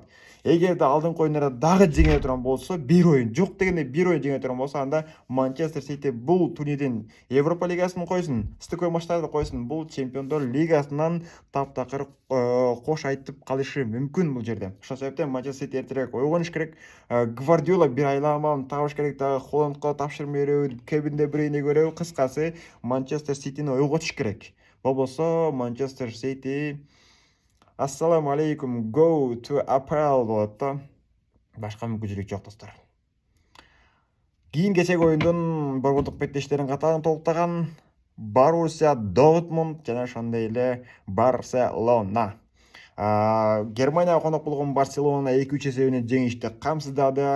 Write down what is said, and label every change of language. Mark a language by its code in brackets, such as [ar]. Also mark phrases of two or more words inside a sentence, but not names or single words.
[ky] Эгерде алдыңкы оюндарда дагы жеңе турган болсо, бир оюн, жок дегенде бир оюн жеңе турган болсо, анда Манчестер Сити бул турнирдин Европа лигасын койсун, стыковой матчтарды койсун, бул Чемпиондор лигасынан таптакыр кош айтып калышы мүмкүн бул жерде. Ошол себептен Манчестер Сити эртерээк ойгонуш керек. Гвардиола бир айламалын табыш керек, дагы Холландка тапшырма берүү, Кевин Де Брейне көрөбү. Кыскасы, Манчестер Ситини ойготуш керек. Болбосо Манчестер Сити [ar] السلام عليكم, [en] go to APL [ky] болот да. Башка мүмкүнчүлүк жок достор. Кийин кечеги оюндун борбордук беттештерин катарын толуктаган Боруссия Дортмунд жана ошондой эле Барселона. Германияга конок болгон Барселона 2-3 эсебинен жеңишти камсыздады.